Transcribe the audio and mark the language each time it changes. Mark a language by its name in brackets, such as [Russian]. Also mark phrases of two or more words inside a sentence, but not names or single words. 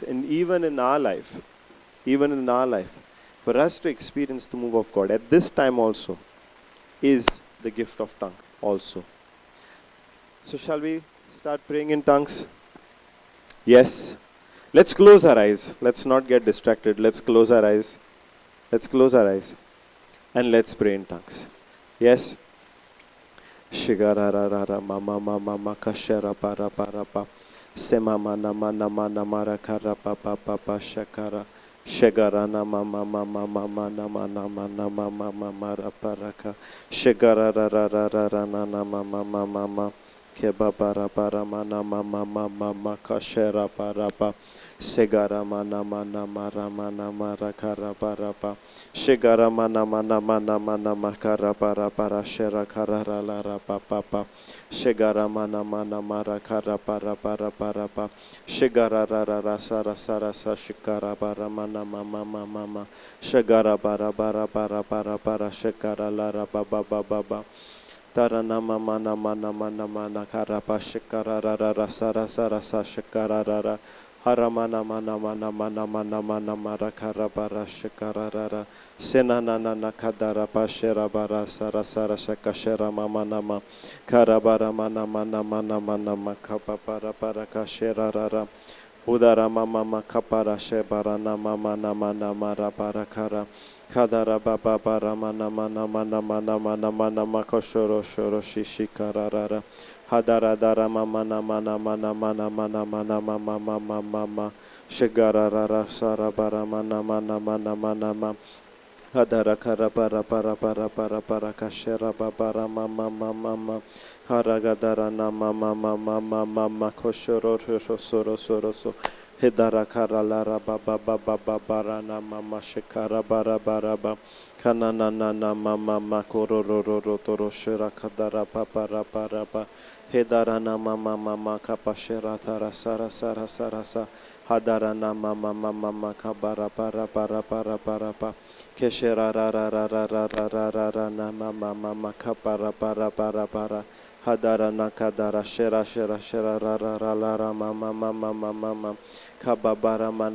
[English] And even in our life, for us to experience the move of God at this time also is the gift of tongue also. So shall we start praying in tongues? Yes. Let's close our eyes. Let's not get distracted. Let's close our eyes. Let's close our eyes and let's pray in tongues. Yes. Shigararara mama mama makashara para para pa semama nama nama namara kara pa pa pa pa shakara Shagarana mama mama mama nama nama nama mama mara paraka Shagararararara nama mama mama keba para para mana mama mama kashera para pa Segara mana mana mara mana mara kara para pa Shigara mana mana mana mana makara para shera kara la ra pa pa pa Shigara mana mana mara kara para pa Shigara ra ra ra sa ra sa ra sa shikara para mana mama mama Shigara para shikara la ra pa ba ba ba ba Tarana mama mana mana mana kara pa shikara ra ra ra sa shikara ra ra Haramana mana mana mana mana mana mara kara bara shikara rara senana nana kadara pashera bara sara sara shakashera mama nama kara bara mana mana mana mana makapa para kashera rara udara mama makapara shebara nama mana mana mara para kara kadara baba bara mana mana mana mana mana mana makoshoro shoro shishikara rara Hadara dara mama nama nama nama nama nama nama mama mama shigara rara sara bara mana mana mana mana mama Hadara kara para kashera babara mama mama haragadara nama mama mama mama koshoro soro Hidara kara lara baba bara nama shikara bara ba Kanana nana mama makororo toro shira kadara para ba Hedarana mama mama kapashera tara sara sa Hadarana mama mama kabara para pa Keshera ra mama mama kapara para Hadarana kadara shera ra mama kababara